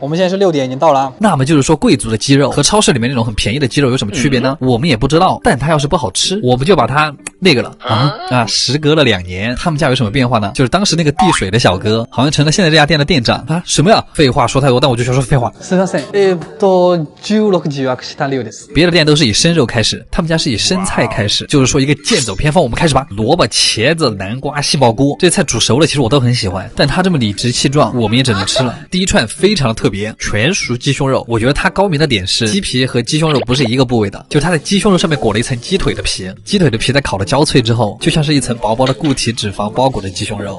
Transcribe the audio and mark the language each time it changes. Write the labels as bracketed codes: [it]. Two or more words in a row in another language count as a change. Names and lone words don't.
[zh] 我们现在是6点，已经到了啊。那么就是说，贵族的鸡肉和超市里面那种很便宜的鸡肉有什么区别呢？我们也不知道，但它要是不好吃，我们就把它那个了啊！时隔了2年，他们家有什么变化呢？就是当时那个递水的小哥，好像成了现在这家店的店长啊！什么呀？废话说太多，但我就想说废话。 [ja] すみません。16時予約した量です。 [zh] 别的店都是以生肉开始，他们家是以生菜开始，就是说一个剑走偏锋。我们开始吧，萝卜、茄子、南瓜、杏鲍菇，这菜煮熟了，其实我都很喜欢，但它这么理直气壮，我们也只能吃了。第一串非常的特别，全熟鸡胸肉，我觉得它高明的点是鸡皮和鸡胸肉不是一个部位的，就是它在鸡胸肉上面裹了一层鸡腿的皮，鸡腿的皮在烤的焦脆之后，就像是一层薄薄的固体脂肪包裹的鸡胸肉。